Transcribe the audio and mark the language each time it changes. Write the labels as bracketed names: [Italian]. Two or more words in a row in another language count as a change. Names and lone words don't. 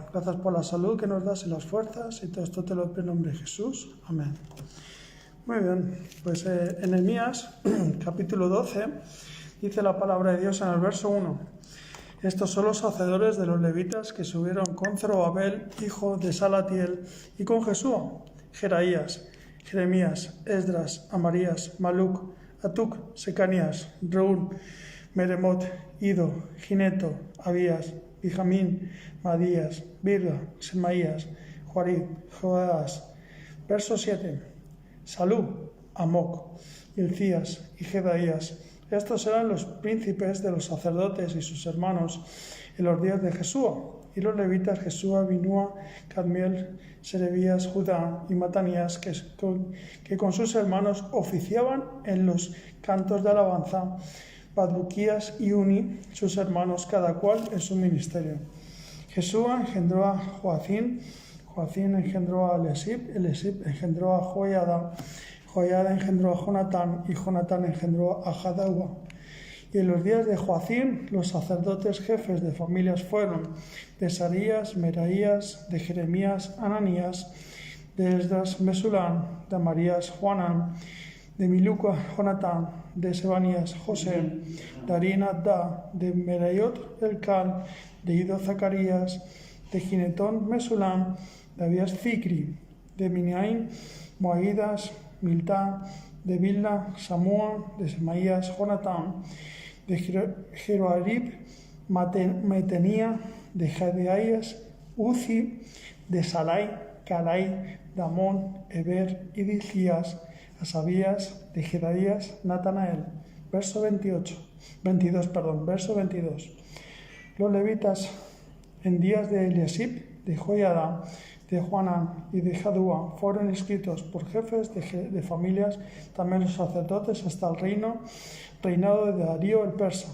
[Spanish] Gracias por la salud que nos das y las fuerzas. Y todo esto te lo pido en nombre de Jesús. Amén. Muy bien, pues en Nehemías, capítulo 12, dice la palabra de Dios en el verso 1. Estos son los hacedores de los levitas que subieron con Zorobabel, hijo de Salatiel, y con Jesúa, Jeraías, Jeremías, Esdras, Amarías, Maluc, Atuc, Secanías, Reún, Meremot, Ido, Gineto, Abías, Benjamín, Madías, Birga, Semaías, Joarib, Joás. Verso 7. Salú, Amoc, Hilcías y Jedaías. Estos eran los príncipes de los sacerdotes y sus hermanos en los días de Jesúa, y los levitas Jesúa, Binúa, Cadmiel, Serebías, Judá y Matanías, que con sus hermanos oficiaban en los cantos de alabanza, Badbuquías y Uni, sus hermanos, cada cual en su ministerio. Jesúa engendró a Joacín, Joacín engendró a Elisib, Elisib engendró a Joiada, Joiada engendró a Jonatán y Jonatán engendró a Jadua. Y en los días de Joacín, los sacerdotes jefes de familias fueron de Asarías, Meraías, de Jeremías, Ananías, de Esdras, Mesulán, de Amarías, Juanán, de Miluca, Jonatán, de Sebanías, José, de Arina, Da, de Merayot, Elcal, de Ido, Zacarías, de Ginetón, Mesulán, de Abías, Zicri, de Miniaín, Moaídas, Miltá, de Bilna, Samúa, de Semaías, Jonatán, de Jeroarib, Metenía, de Jadeías, Uzi, de Salai, Calai, Damón, Eber y Dilcías, Asabías, de Jedaías, Natanael. Verso 22. Los levitas en días de Eliasib, de Joiada, de Juanán y de Jadúa fueron inscritos por jefes de familias, también los sacerdotes hasta el reinado de Darío el persa.